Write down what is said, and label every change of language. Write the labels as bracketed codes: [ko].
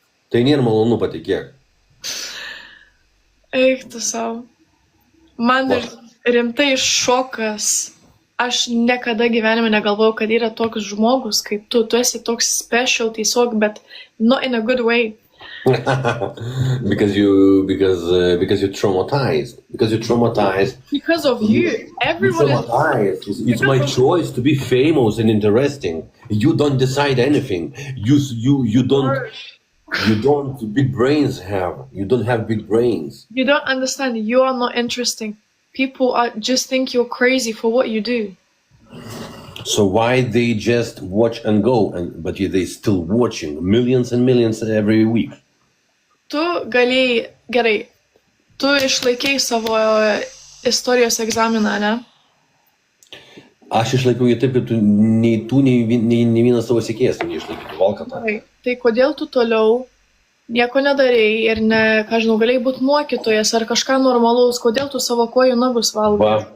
[lt] Tai nėra malonu, patikėk. Eik tu savo. Man rimtai šokas. Aš niekada gyvenime negalvojau, kad yra toks žmogus kaip tu. Tu esi toks special tiesiog, bet [en] not in a good way. because you're traumatized. Because you're traumatized. Because of you. Everyone is traumatized. It's my choice to be famous and interesting. You don't decide anything. You don't big brains have. You don't have big brains. You don't understand. You are not interesting. People just think you're crazy for what you do. So why they just watch and go, but they still watching millions and millions every week? [lt] Tu galėjai, gerai, tu išlaikei savo istorijos egzaminą, ne? Aš išlaikiau jį taip, kad nei vienas savo sekėjas neišlaikytų valkatą. Tai kodėl tu toliau nieko nedarėjai ir ką žinau, galėjai būti mokytojas ar kažką normalaus, kodėl tu savo kojų nagus valgai?